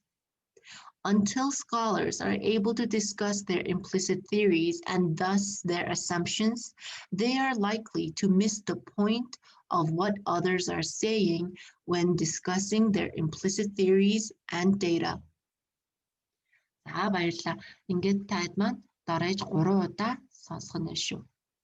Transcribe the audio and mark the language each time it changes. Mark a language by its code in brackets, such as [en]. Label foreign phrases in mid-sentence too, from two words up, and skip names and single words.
[en] Until scholars are able to discuss their implicit theories and thus their assumptions, they are likely to miss the point of what others are saying when discussing their implicit theories and data. [mn] За баярлалаа. Ингээд таад маань дарааж 3 удаа сонсгоно шүү.